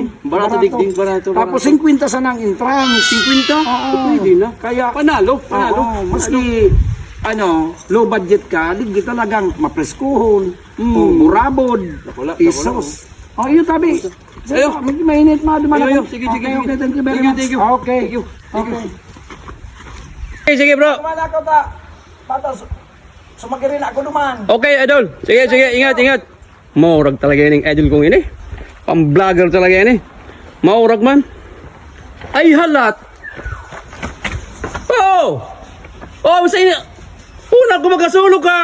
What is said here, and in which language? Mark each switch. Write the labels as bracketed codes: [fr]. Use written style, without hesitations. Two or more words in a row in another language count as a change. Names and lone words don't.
[bik] Barato digding, barato. Tapos 50 sa nang entrance. 50? Oo. Pwede na. Kaya Panalo. oo, maski ano, low budget ka, ligi talagang mapreskuhon, burabod, pesos. Oh, iyo tabi. Ayo. Mainit ma duman Ayo, ako. sige. [en] Okay, thank you very much. Thank you. Okay. Okay. [bik] Sige, bro. Duman ako ta. Patas. Sumagirin ako duman. Okay, idol. Sige, ingat. Maurag talaga yan yung idol kong ini. Pang-vlogger talaga yan eh. Maurag man. Ay, halat. Oh! Oh, sa ini. Una ko magkasulog ka.